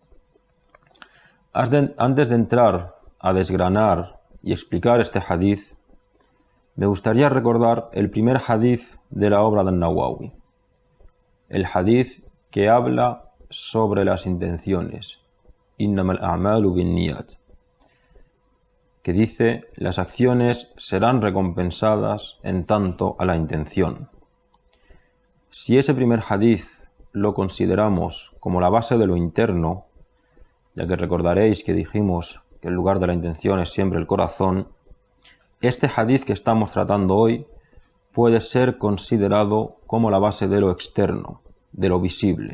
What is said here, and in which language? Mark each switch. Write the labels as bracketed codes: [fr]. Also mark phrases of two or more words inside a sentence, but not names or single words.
[es] Antes de entrar a desgranar y explicar este hadith, me gustaría recordar el primer hadith de la obra de Nawawi, el hadith que habla sobre las intenciones, [ar] إنما الأعمال بالنيات, [es] que dice: las acciones serán recompensadas en tanto a la intención. Si ese primer hadith lo consideramos como la base de lo interno, ya que recordaréis que dijimos que el lugar de la intención es siempre el corazón, este hadith que estamos tratando hoy puede ser considerado como la base de lo externo, de lo visible.